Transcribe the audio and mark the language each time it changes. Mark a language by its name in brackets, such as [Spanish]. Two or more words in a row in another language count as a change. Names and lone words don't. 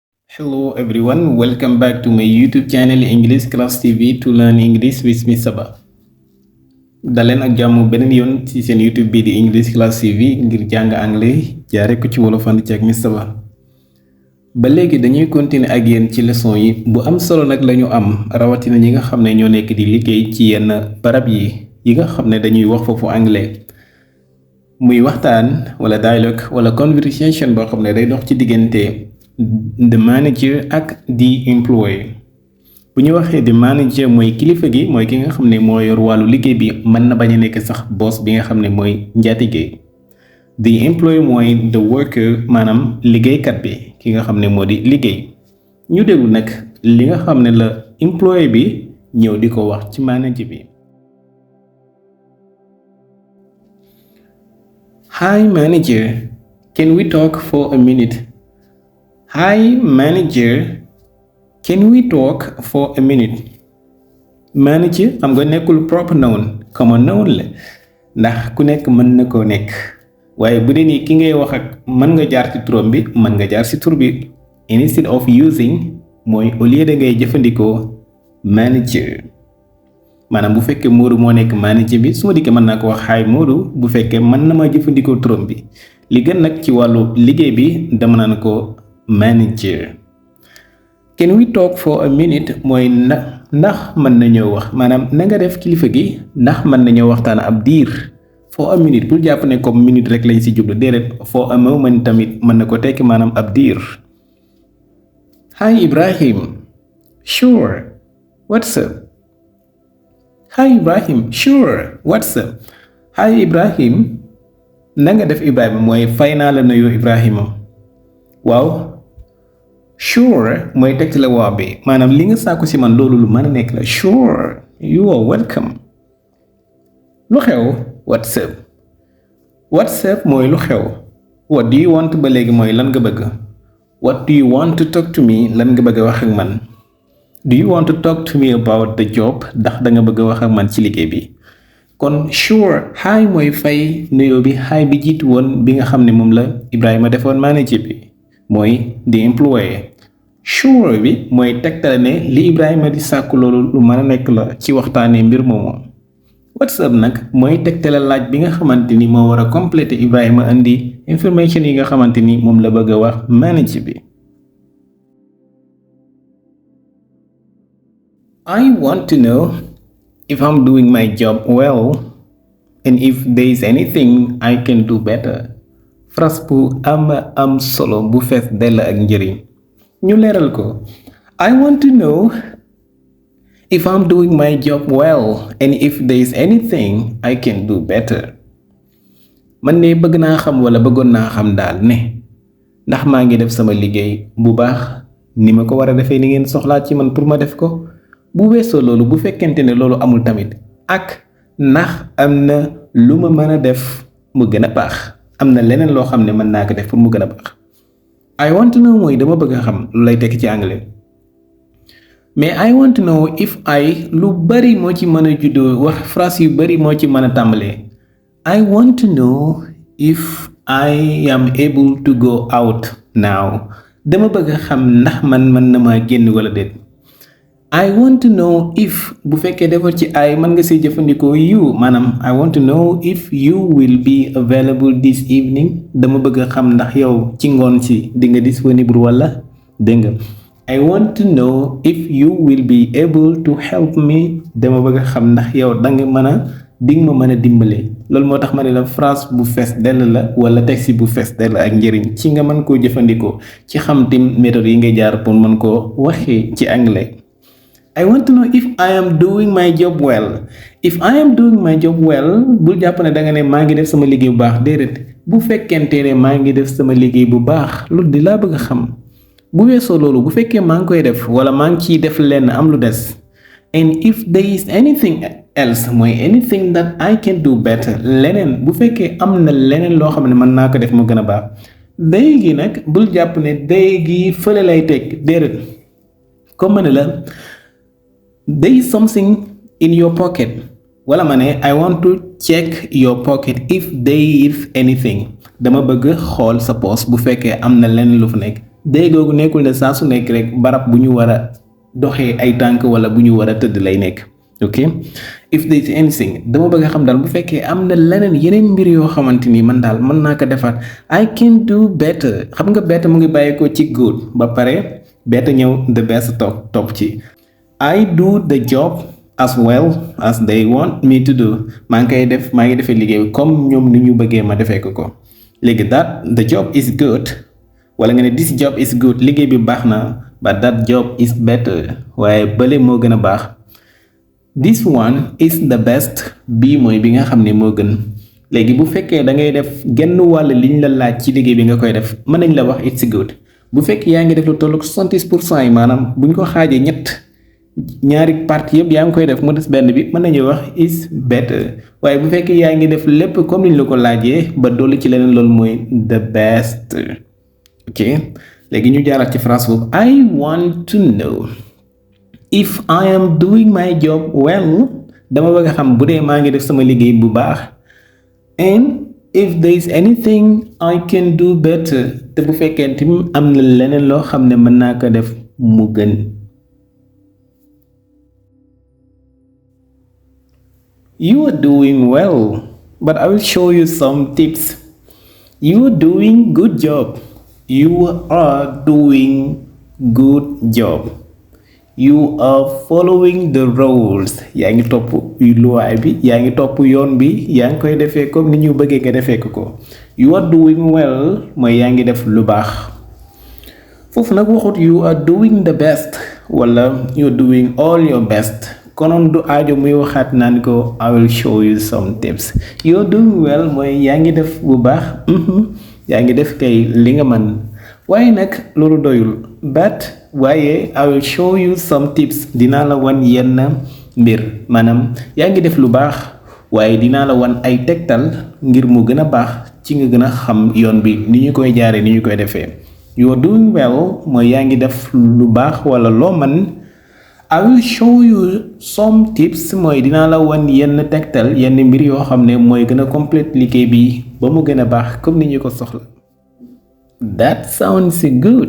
[English] Hello everyone, welcome back to my YouTube channel English Class TV to learn English with Mr. Ba. [Wolof] daleen ak jàmm beneen yoon ci seen YouTube bii di English Class TV ngir jàng anglais jaare ko ci wolofandi ci ak Mr. Ba. ba léegi dañuy continuer ak yéen ci leçon yi bu am solo nag lañu am rawatina ñi nga xam ne ñoo nekk di liggéey ci yenn barab yi nga xam ne dañuy wax foofu anglais. muy waxtaan wala dialogue wala conversation boo xam ne day dox ci diggante [English] the manager [Wolof] ak [English] the employee. [Wolof] bu ñu waxee [English] the manager [Wolof] mooy kilifa gi mooy ki nga xam ne moo yor wàllu liggéey bi mën na bañ a nekk sax boss bi nga xam ne mooy njaatige. [English] the employee [Wolof] mooy [English] the worker [Wolof] maanaam liggéeykat bi ki nga xam ne moo di liggéey. ñu déglu nag li nga xam ne la employee bi ñëw di ko wax ci manager bi. [English] Hi manager, can we talk for a minute? Hi manager, can we talk for a minute? [Wolof] Manager xam nga nekkul [English] proper noun common noun [Wolof] la ndax ku nekk mën na koo nekk waaye bu dee nii ki ngay wax ak mën nga jaar ci turam bi mën nga jaar ci tur bi. [English] Instead of using [Wolof] mooy [French] au lieu [Wolof] da ngay jëfandikoo manager. maanaam bu fekkee Modou moo nekk manager bi su ma dikkee mën naa ko wax hi Modou bu fekkee mën na ma jëfandikoo turam bi li gën nag ci wàllu liggéey bi dama naan ko manager. [English] Can we talk for a minute [Wolof] mooy ndax mën nañoo wax maanaam na nga def kilifa gi ndax mën nañoo waxtaan ab diir. [English] For a minute [Wolof] bul jàpp ne comme minute rek lañ ci jublu déedéet [English] for a moment [Wolof] tamit mën na ko tekki maanaam ab diir. [English] Hi Ibrahim, sure, what's up? Hi Ibrahim, sure, what's up? [Wolof] Hi Ibrahim, na nga def Ibrahima mooy fay naa la nuyu Ibrahima. waaw sure mooy tegti la waa bi maanaam li nga sàkku ci man loolu lu mën a nekk la. [English] Sure, you are welcome. [Wolof] lu xew [English] what's up. What's up [Wolof] mooy lu xew. [English] What do you want [Wolof] ba léegi mooy lan nga bëgg. [English] What do you want to talk to me [Wolof] lan nga bëgg a wax ak man. [English] Do you want to talk to me about the job [Wolof] ndax da nga bëgg a wax ak man ci liggéey bi. kon [English] sure hi [Wolof] mooy fay nuyoo bi hi bi jiitu woon bi nga xam ne moom la Ibrahima defoon manager bi mooy [English] the employee. [Wolof] Sure bi mooy tegtale ne li Ibrahima di sàkku loolu lu mën a nekk la ci waxtaanee mbir moomu. [English] What's up [Wolof] nag mooy tegtale laaj bi nga xamante ni moo war a compléter Ibrahima indi information yi nga xamante ni moom la bëgg a wax manager bi. [English] I want to know if I'm doing my job well and if there is anything I can do better. [Wolof] phrase bu am solo bu fees dell ak njëriñ. ñu leeral ko. [English] I want to know if I'm doing my job well and if there is anything I can do better. [Wolof] man ne bëgg naa xam wala bëggoon naa xam daal ne ndax maa ngi def sama liggéey bu baax ni ma ko war a defee ni ngeen soxlaa ci man pour ma def ko. bu weesoo loolu bu fekkente ne loolu amul tamit ak ndax am na lu ma mën a def mu gën a baax am na leneen loo xam ne mën naa ko def pour mu gën a baax. [English] I want to know [Wolof] mooy dama bëgg a xam lu lay tekki ci anglais mais [English] I want to know if I [Wolof] lu bari moo ci mën a juddoo wax phrase yu bari moo ci mën a tàmbalee. [English] I want to know if I am able to go out now [Wolof] dama bëgg a xam ndax man mën na maa génn wala déet. [English] I want to know if [Wolof] bu fekkee defar ci ay mën nga see jëfandikoo you maanaam [English] I want to know if you will be available this evening [Wolof] dama bëgg a xam ndax yow ci ngoon si di nga disponible wala dégg nga. [English] I want to know if you will be able to help me [Wolof] dama bëgg a xam ndax yow danga mën a dinga ma mën a dimbale. loolu moo tax ma ne la phrase bu fees dell la wala texte bu fees dell ak njëriñ ci nga mën koo jëfandikoo ci xam tim méthode yi ngay jaar pour mën koo waxee ci anglais. [English] I want to know if I am doing my job well. If I am doing my job well [Wolof] bul jàpp ne danga ne maa ngi def sama liggéey bu baax déedéet bu fekkente ne maa ngi def sama liggéey bu baax loolu di laa bëgg a xam. bu weesoo loolu bu fekkee maa ngi koy def wala maa ngi ciy def lenn am lu des. [English] And if there is anything else mooy anything that I can do better [Wolof] leneen bu fekkee am na leneen loo xam ne mën naa ko def mu gën a baax. léegi nag bul jàpp ne léegi fële lay teg déedéet comme ma ne la. [English] There is something in your pocket [Wolof] wala ma ne [English] I want to check your pocket if there is anything [Wolof] dama bëgg xool sa poos bu fekkee am na lenn lu fa nekk dee googu nekkul ne saa su nekk rek barab bu ñu war a doxee ay tànk wala bu ñu war a tëdd lay nekk [English] ok if there is anything [Wolof] dama bëgg a xam daal bu fekkee am na leneen yeneen mbir yoo xamante ni man daal mën naa ko defaat [English] I can do better [Wolof] xam nga better mu ngi bàyyi ko ci good ba pare better ñëw [English] the best [Wolof] topp ci [English] I do the job as well as they want me to do [Wolof] maa ngi defee liggéey comme ñoom ni ñu bëggee ma defee ko léegi [English] that the job is good [Wolof] wala nga ne [English] this job is good [Wolof] liggéey bi baax na [English] but that job is better [Wolof] waaye bële moo gën a baax [English] this one is the best [Wolof] bii mooy bi nga xam ne moo gën léegi bu fekkee da ngay def genn wàll liñ la laaj ci liggéey bi nga koy def mën nañ la wax [English] it's good [Wolof] bu fekkee yaa ngi def lu tollu 70% yi maanaam buñ ko xaajee ñaari partie yëpp yaa ngi koy def mu des benn bi mën nañu wax [English] is better [Wolof] waaye bu fekkee yaa ngi def lépp comme niñ la ko laajee ba dolli ci leneen loolu mooy [English] the best [Wolof] ok léegi ñu jaaraat ci phrase boobu [English] I want to know if I am doing my job well [Wolof] dama bëgg a xam bu dee maa ngi def sama liggéey bu baax [English] and if there is anything I can do better [Wolof] te bu fekkee tim am na leneen loo xam ne mën naa ko def mu gën [English] You are doing well, but I will show you some tips. You are doing good job. You are doing good job. You are following the rules. [Wolof] yaa ngi topp luwaay bi yaa ngi topp yoon bi yaa ngi koy defee comme ni ñu bëggee nga defee ko [English] You are doing well [Wolof] mooy yaa ngi def lu baax foofu nag waxut [English] you are doing the best [Wolof] wala [English] you are doing all your best [Wolof] konoon du aajo muy waxaat naan ko [English] I will show you some tips you are doing well [Wolof] mooy yaa ngi def bu baax yaa ngi def kay li nga mën waaye nag loolu doyul waaye [English] I will show you some tips [Wolof] dinaa la wan yenn mbir maanaam yaa ngi def lu baax waaye dinaa la wan ay tegtal ngir mu gën a baax ci nga gën a xam yoon bi ni ñu koy jaaree ni ñu koy defee [English] you are doing well [Wolof] mooy yaa ngi def lu baax wala loo mën [English] I will show you some tips [Wolof] mooy dinaa la wan yenn tegtal yenn mbir yoo xam ne mooy gën a complète liggéey bi ba mu gën a baax comme ni ñu ko soxla [English] That sounds good.